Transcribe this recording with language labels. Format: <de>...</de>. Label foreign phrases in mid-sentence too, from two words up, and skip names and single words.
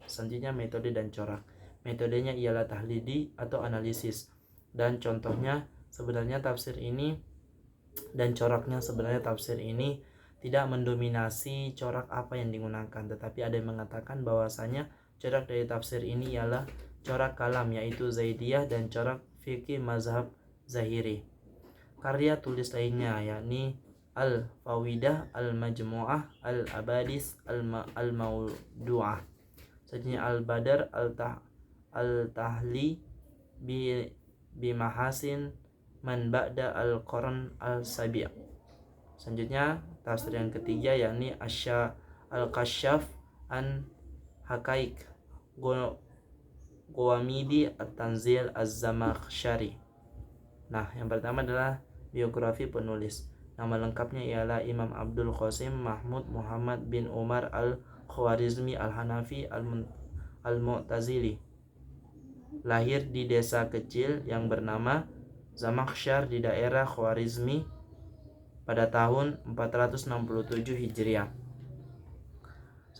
<id>Selanjutnya, metode dan corak. Metodenya ialah tahlili atau analisis, dan contohnya sebenarnya tafsir ini dan coraknya sebenarnya tafsir ini tidak mendominasi corak apa yang digunakan, tetapi ada yang mengatakan bahwasanya corak dari tafsir ini ialah corak kalam, yaitu Zaidiyah, dan corak fikih mazhab Zahiri. Karya tulis lainnya yakni Al-Fawidah, Al-Majmu'ah, Al-Abadis, Al-Mawdu'ah. Selanjutnya Al-Badar, Al-Tahli Bimahasin Man Ba'da Al-Qarn Al-Sabi'. Selanjutnya tafsir yang ketiga yakni Al-Kashaf an Haqaiq Gawamidi At-Tanzil Az-Zamakhsyari. Nah, yang pertama adalah biografi penulis. Nama lengkapnya ialah Imam Abdul Qasim Mahmud Muhammad bin Umar Al-Khwarizmi Al-Hanafi Al-Mu'tazili. Lahir di desa kecil yang bernama Zamakhsyar di daerah Khwarizmi pada tahun 467 Hijriah.</id>